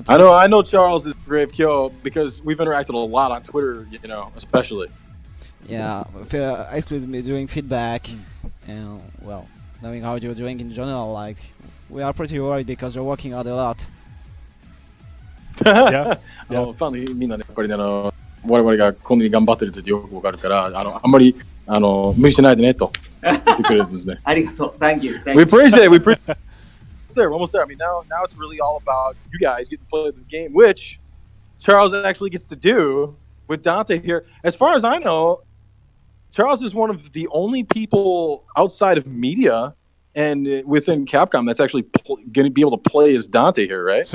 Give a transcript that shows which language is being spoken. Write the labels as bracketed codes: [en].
[en] I know Charles is Grave Kill because we've interacted a lot on Twitter, you know, especially. yeah, exclusively doing feedback, and well, knowing how you're doing in general, like we are pretty worried because you're working out a lot. Yeah. [ja] ファンのみんなね、やっぱりね、我々がこんなに頑張ってるってよくわかるから、あんまり無理しないでねと言ってくれるんですね。ありがとう。 [en] Thank you. We appreciate it. We appreciate. We're almost there. I mean, now it's really all about you guys getting to play the game, which Charles actually gets to do with Dante here. As far as I know, Charles is one of the only people outside of media and within Capcom that's actually going to be able to play as Dante here, right?